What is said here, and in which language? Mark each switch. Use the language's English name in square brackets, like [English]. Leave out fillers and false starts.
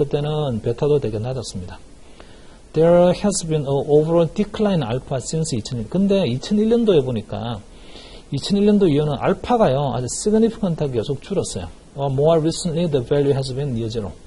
[Korean] 그때는 베타도 되게 낮았습니다. [English] There has been an overall decline in alpha since 2001. [Korean] 근데 2001년도에 보니까 2001년도 이후는 알파가요 아주 significant하게 계속 줄었어요. [English] More recently the value has been near zero.